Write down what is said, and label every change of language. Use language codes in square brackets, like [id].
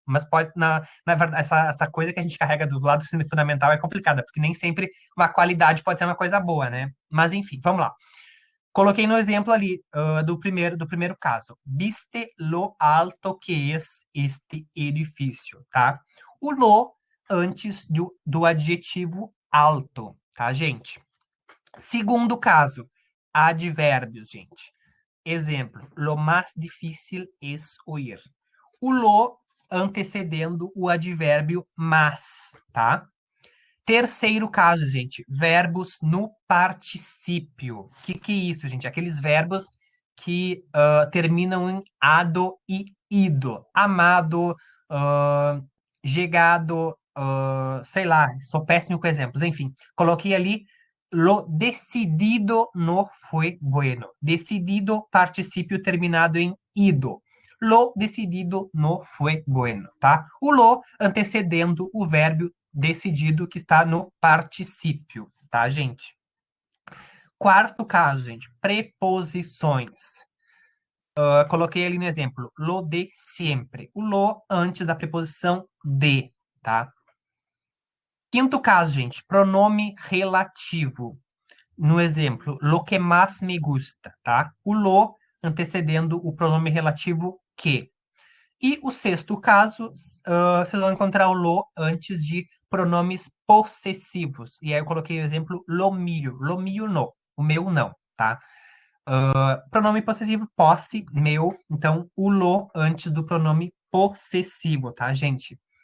[pt] Mas pode, na verdade, essa coisa que a gente carrega do lado do ensino fundamental é complicada, porque nem sempre uma qualidade pode ser uma coisa boa, né? Mas enfim, vamos lá. [es] Coloquei no exemplo ali, do primeiro caso. Viste lo alto que es este edifício, tá? [pt] O lo antes do adjetivo alto, tá, gente? Segundo caso, advérbios, gente. [es] Exemplo, lo más difícil es oír. [pt] O lo antecedendo o advérbio mas, tá? Terceiro caso, gente, verbos no particípio. O que é isso, gente? Aqueles verbos que terminam em ado e ido. Amado, ah, chegado, sei lá, sou péssimo com exemplos. Enfim, coloquei ali, [es] lo decidido no fue bueno. [pt] Decidido, particípio terminado em ido. [es] Lo decidido no fue bueno, tá? [pt] O lo antecedendo o verbo decidido que está no particípio, tá, gente? Quarto caso, gente, preposições. Coloquei ali no exemplo, [es] lo de sempre. [pt] O lo antes da preposição de, tá? Quinto caso, gente, pronome relativo. [es] No exemplo, lo que más me gusta, tá? [pt] O lo antecedendo o pronome relativo que. E o sexto caso, vocês vão encontrar o lo antes de pronomes possessivos. E aí eu coloquei o exemplo [es] lo mio. Lo mio no. [pt] O meu não, tá? Pronome possessivo, posse, meu. Então, o lo antes do pronome possessivo, tá, gente?